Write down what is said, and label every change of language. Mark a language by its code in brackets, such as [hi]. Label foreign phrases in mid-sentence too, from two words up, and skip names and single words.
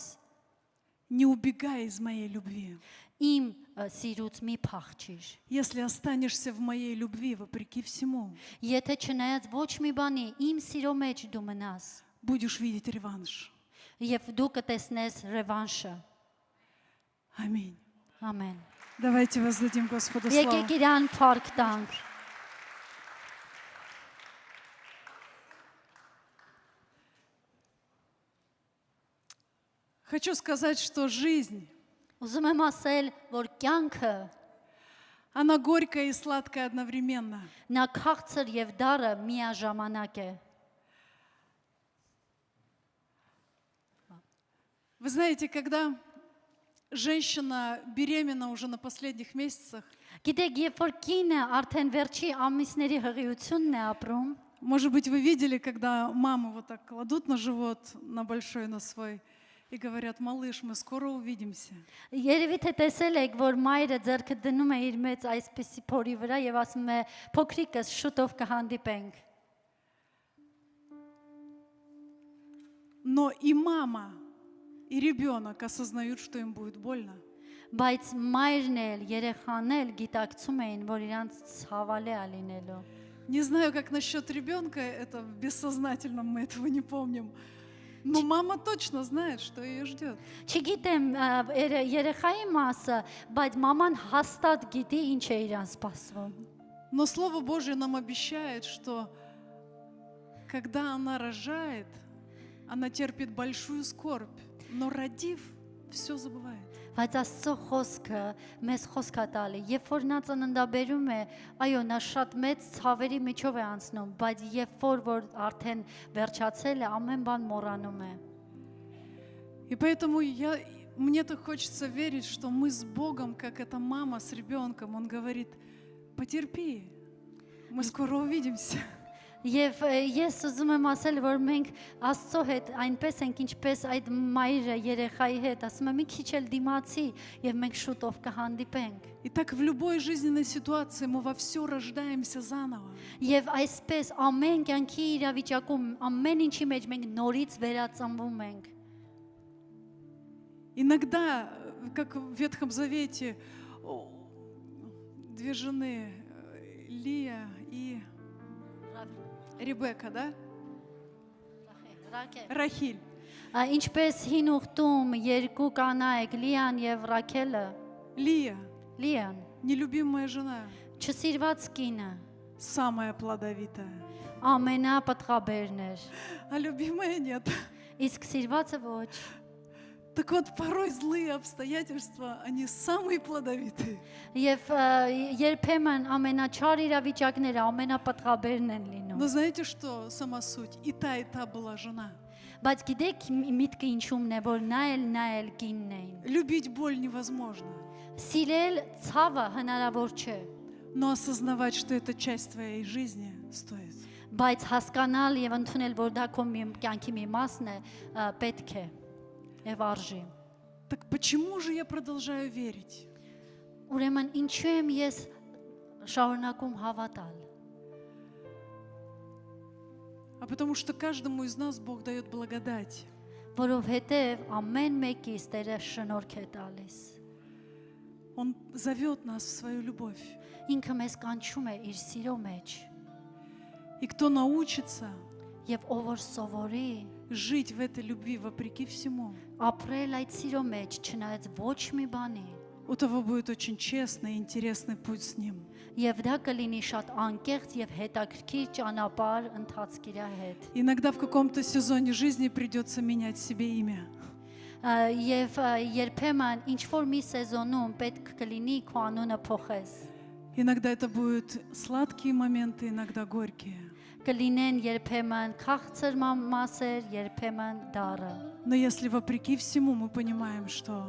[ru] Не убегай из моей любви. [hy] Իմ սիրուց մի փախչիր։ [ru] Если останешься в моей любви, вопреки всему, [hy] Եթե չնայած ոչ մի բանի, իմ սիրո մեջ դու մնաս, [ru] будешь видеть реванш. [hy] եւ դու կտեսնես ռևանշը։ [ru] Аминь. [hy] Ամեն։ [ru] Давайте воздадим Господу славу. [hy] Եկեք իրան փառք տանք։ [ru] Хочу сказать, что жизнь, [hy] Ուզում եմ ասել, որ կյանքը [ru] она горькая и сладкая одновременно. [hy] նա քաղցր եւ դառը միաժամանակ է։ [ru] Вы знаете, когда женщина беременна уже на последних месяцах, [hy] Գիտեք, երբ որ կինը արդեն վերջի ամիսների հղիությունն է ապրում, [ru] может быть, вы видели, когда маму вот так кладут на живот, на большой, на свой, и говорят: малыш, мы скоро увидимся. [hy] երևի թե տեսել եք, որ մայրը ձեռքը դնում է իր մեծ այսպիսի փորի վրա եւ ասում է. «Փոքրիկս, շուտով կհանդիպենք»։ [ru] Но и мама, и ребенок осознают, что им будет больно. [hy] Բայց մայրն էլ, երեխան էլ գիտակցում էին, որ իրանց ցավալի է լինելու։ [ru] Не знаю, как насчет ребенка, это в бессознательном, мы этого не помним. Но мама точно знает, что ее ждет. [hy] Չգիտեմ երեխայի մասը, բայց մաման հաստատ գիտի ինչ է իրան սպասվում։ [ru] Но Слово Божье нам обещает, что когда она рожает, она терпит большую скорбь, но родив, все забывает. [hy] Բայց Աստծո խոսքը մեզ խոսք է տալի, երբ որ նա ծննդաբերում է, այո, նա շատ մեծ ցավերի միջով է անցնում, բայց երբ որ արդեն վերջացել է, ամեն բան մոռանում է։ [ru] И поэтому мне так хочется верить, что мы с Богом, как эта мама с ребенком, Он говорит: потерпи, мы скоро увидимся. [hy] Եվ ես ուզում եմ ասել, որ մենք Աստծո հետ այնպես ենք, ինչպես այդ մայրը երեխայի հետ, ասում եմ մի քիչ էլ դիմացի եւ մենք շուտով կհանդիպենք։ [ru] И так в любой жизненной ситуации мы во все рождаемся заново. [hy] Եվ այսպես ամեն կյանքի իրավիճակում ամեն ինչի մեջ մենք նորից վերածնվում ենք։ [ru] Иногда, как в Ветхом Завете, две жены, Лия и Ребекка, да? Рахиль. [hy] Ինչպես հին ուխտում երկու կանայք Լիան եւ Ռաքելը, [ru] Лия, [hy] Լիան, [ru] нелюбимая жена, [hy] չսիրված կինը, [ru] самая плодовитая, [hy] ամենապտղաբերն էր, [ru] а любимая нет. [hy] իսկ սիրվածը ոչ։ [ru] Так вот, порой злые обстоятельства, они самые плодовитые. [hy] Եվ երբեմն ամենաչար իրավիճակները ամենապտղաբերն են լինում։ [ru] Но знаете что, сама суть? И та была жена. [hy] Բայց գիտեք միտքը ինչումն է, որ նա էլ կինն էին։ [ru] Любить боль невозможно, [hy] Սիրել ցավը հնարավոր չէ, [ru] но осознавать, что это часть твоей жизни, стоит. [hy] բայց հասկանալ եւ ընդունել, որ դա քո կյանքի մի մասն է, պետք է եւ արժի։ [ru] Так почему же я продолжаю верить? [hy] Ուրեմն ինչու եմ ես շարունակում հավատալ։ [ru] А потому что каждому из нас Бог дает благодать. [hy] Որովհետև ամեն մեկից Տերը շնորհք է տալիս։ [ru] Он зовет нас в свою любовь. [hy] Ինքը մեզ կանչում է իր սիրո մեջ, [ru] И кто научится [hy] եւ ով որ սովորի [ru] жить в этой любви вопреки всему, [hy] ապրել այդ սիրո մեջ, չնայած ոչ մի бանի, [ru] у того будет очень честный и интересный путь с Ним. [hy] եւ դա կլինի շատ անկեղծ եւ հետաքրքիր ճանապարհ ընթացք իր հետ։ [ru] Иногда в каком-то сезоне жизни придется менять себе имя. [hy] Եվ երբեմն ինչ որ մի սեզոնում պետք կլինի քո անունը փոխես։ [ru] Иногда это будут сладкие моменты, иногда горькие. [hy] Կլինեն երբեմն քաղցր մասեր, երբեմն դառը։ [ru] Но если вопреки всему мы понимаем, что